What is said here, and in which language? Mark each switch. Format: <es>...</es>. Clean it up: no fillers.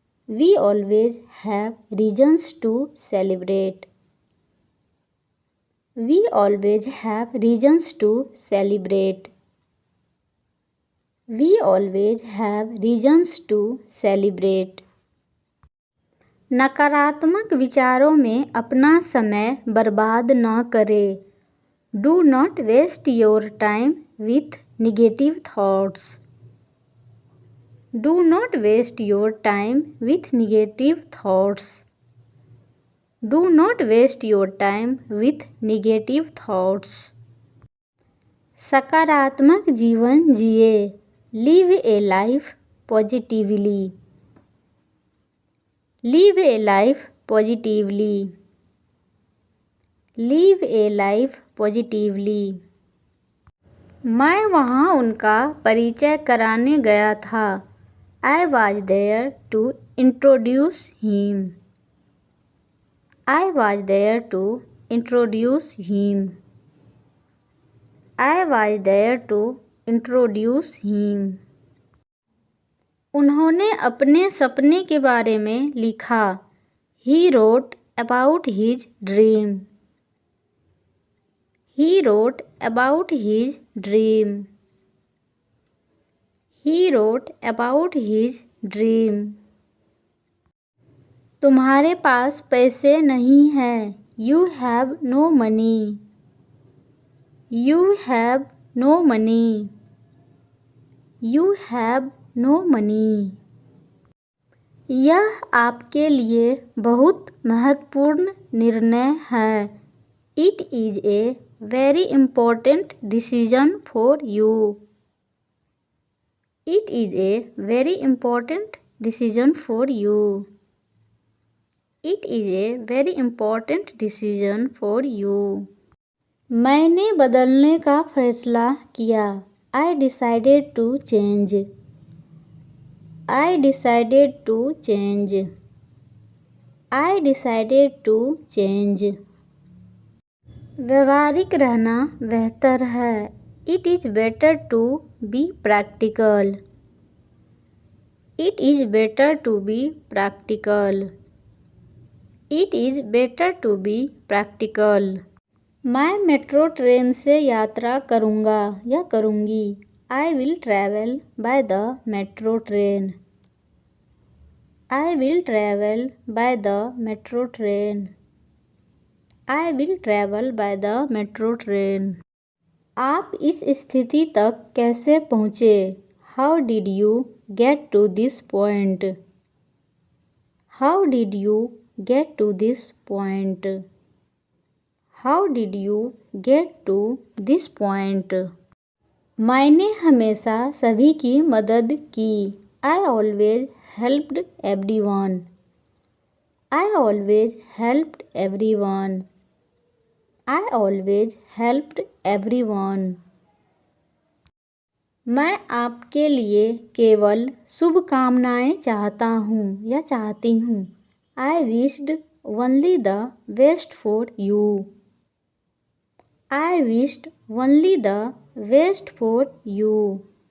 <en>We always have reasons to celebrate. We always have reasons to celebrate. We always have reasons to celebrate.</en> <hi>नकारात्मक विचारों में अपना समय बर्बाद न करें.</hi> <en>Do not waste your time with negative thoughts. Do not waste your time with negative thoughts. Do not waste your time with negative thoughts.</en> <hi>सकारात्मक जीवन जिए.</hi> <en>Live a life positively. Live a life positively. Live a life positively.</en> <hi>मैं वहाँ उनका परिचय कराने गया था.</hi> <en>I was there to introduce him. I was there to introduce him. I was there to introduce him.</en> <hi>उन्होंने अपने सपने के बारे में लिखा.</hi> <en>He wrote about his dream. He wrote about his dream. He wrote about his dream.</en> <hi>तुम्हारे पास पैसे नहीं हैं.</hi> <en>You have no money. You have no money. You have no money.</en> <hi>यह आपके लिए बहुत महत्वपूर्ण निर्णय है.</hi> <en>It is a very important decision for you. It is a very important decision for you. It is a very important decision for you.</en> <hi>मैंने बदलने का फैसला किया.</hi> <en>I decided to change. I decided to change. I decided to change.</en> <hi>व्यवहारिक रहना बेहतर है.</hi> <en>It is better to be practical. It is better to be practical. It is better to be practical.</en> <hi>मैं मेट्रो ट्रेन से यात्रा करूँगा या करूँगी.</hi> <en>I will travel by the metro train. I will travel by the metro train. I will travel by the metro train.</en> <hi>आप इस स्थिति तक कैसे पहुँचे?</hi> <en>How did you get to this point? How did you get to this point? How did you get to this point?</en> <hi>मैंने हमेशा सभी की मदद की.</hi> <en>I always helped everyone. I always helped everyone. I always helped everyone.</en> <hi>मैं आपके लिए केवल शुभकामनाएं चाहता हूँ या चाहती हूँ।</hi> <en>I wished only the best for you. I wished only the best for you.</en>